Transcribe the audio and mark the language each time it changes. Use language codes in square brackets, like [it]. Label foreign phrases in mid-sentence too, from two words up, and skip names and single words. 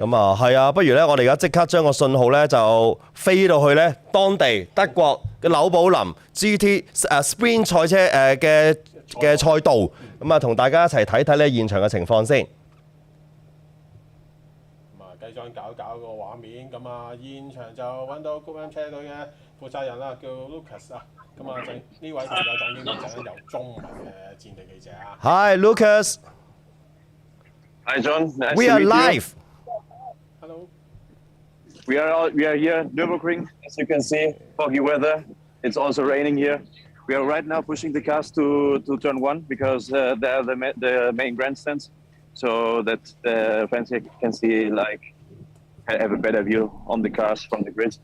[yue] 咁啊係啊，不如咧我哋而家即刻將個信號咧就飛到去咧當地德國嘅紐堡林 GT Sprint 賽車嘅賽道，咁啊同大家一齊睇睇咧現場嘅情況先。雞莊搞個畫面，咁啊現場就揾到 Group M 車隊嘅負責人啦，叫 Lucas 啊，咁啊呢位朋友當然就係由中文嘅戰地記者啊。 [en] Hi Lucas. Hi John. Nice We to are meet live. Hello. We are here at Nürburgring. As you can see, foggy weather. It's also raining here. We are right now pushing the cars to turn one because they are the main grandstands, so that the fans can see have a better view on the cars from the grid.